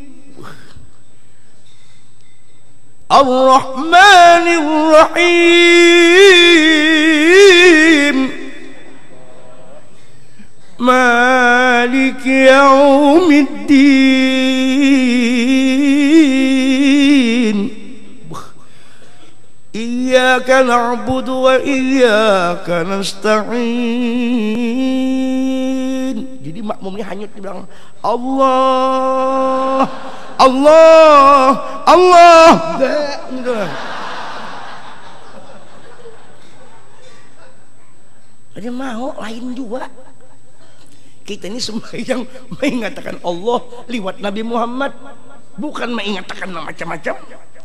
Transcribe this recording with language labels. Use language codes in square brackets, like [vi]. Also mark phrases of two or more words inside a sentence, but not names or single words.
[ar] الرحمن الرحيم مالك يوم الدين إياك نعبد وإياك نستعين. [id] Jadi makmumnya hanyut di belakang Allah Dia mau lain juga. Kita ini sembahyang mengatakan Allah lewat Nabi Muhammad, bukan mengatakan macam-macam.